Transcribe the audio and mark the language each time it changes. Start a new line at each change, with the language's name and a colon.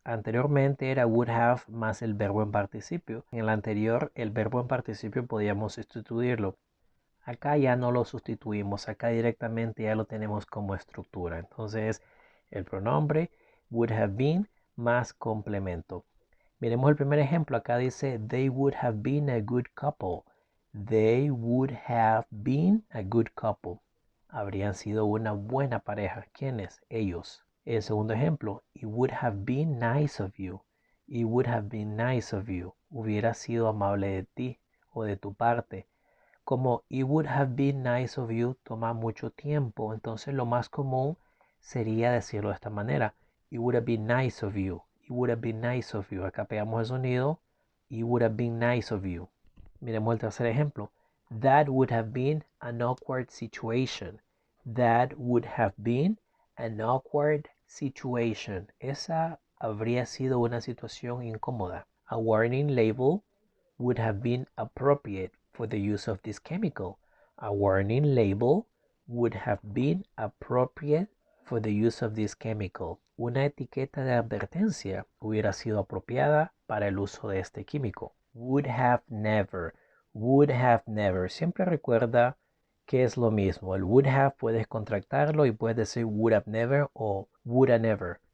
Spanish: Anteriormente era would have más el verbo en participio. En el anterior, el verbo en participio podíamos sustituirlo. Acá ya no lo sustituimos, acá directamente ya lo tenemos como estructura. Entonces, el pronombre would have been más complemento. Miremos el primer ejemplo. Acá dice,
English: they would have been a good couple. They would have been a good couple.
Spanish: Habrían sido una buena pareja. ¿Quiénes? Ellos. El segundo ejemplo,
English: it would have been nice of you. It would have been nice of you.
Spanish: Hubiera sido amable de ti o de tu parte. Como
English: it would have been nice of you
Spanish: toma mucho tiempo, entonces lo más común sería decirlo de esta manera.
English: It would have been nice of you. It would have been nice of you.
Spanish: Acá pegamos el sonido.
English: It would have been nice of you.
Spanish: Miremos el tercer ejemplo.
English: That would have been an awkward situation. That would have been an awkward situation.
Spanish: Esa habría sido una situación incómoda.
English: A warning label would have been appropriate for the use of this chemical. A warning label would have been appropriate for the use of this chemical.
Spanish: Una etiqueta de advertencia hubiera sido apropiada para el uso de este químico.
English: Would have never. Would have never.
Spanish: Siempre recuerda que es lo mismo. El would have puedes contractarlo y puedes decir would have never o woulda never.